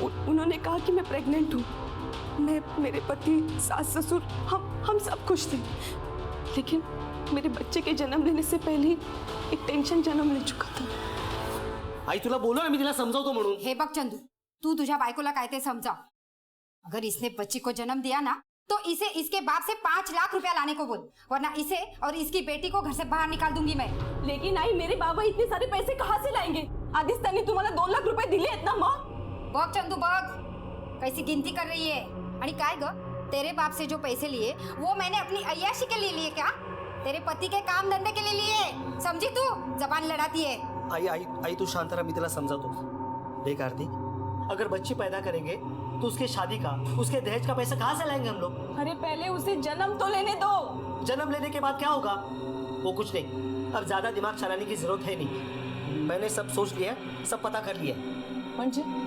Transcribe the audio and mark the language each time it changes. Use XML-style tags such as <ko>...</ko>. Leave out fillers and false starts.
<hi>उन्होंने कहा कि मैं प्रेग्नेंट हूँ। मैं, मेरे पति, सास ससुर, हम सब खुश थे। लेकिन मेरे बच्चे के जन्म लेने से पहले एक टेंशन जन्म ले चुका था।</hi> <mr>आई तुला बोलो ना, मी तिला समजावतो म्हणून। हे बघ चंदू, तू तुझ्या बायकोला काय ते समजाव।</mr> <hi>अगर इसने बच्ची को जन्म दिया ना, तो इसे इसके बाप से 5 लाख रुपया लाने को बोल, वरना इसे और इसकी बेटी को घर से बाहर निकाल दूंगी मैं। लेकिन आई, मेरे बाबा इतने सारे पैसे कहाँ से लाएंगे?</hi> <mr>आधीच त्यांनी तुम्हाला 2 लाख रुपए दिले आहेत ना मग? बघ चंदू बघ,</mr> <hi>कैसी गिनती कर रही है।</hi> <mr>आणि काय ग,</mr> <hi>तेरे बाप से जो पैसे लिए वो मैंने अपनी अय्याशी के लिए लिए क्या? तेरे पति के काम धंधे के लिए लिए। समझी तू? जबान लड़ाती है।</hi> <mr>आई आई आई तू शांत रहा, मी तिला समजावतो।</mr> <hi>देख आरती, अगर बच्ची पैदा करेंगे तो उसके शादी का, उसके दहेज का पैसा कहाँ से लाएंगे हम लोग? अरे पहले उसे जन्म तो लेने दो। जन्म लेने के बाद क्या होगा? वो कुछ नहीं, अब ज्यादा दिमाग चलाने की जरूरत है नहीं। मैंने सब सोच लिया, सब पता कर लिया।</hi> <mr>म्हणजे</mr>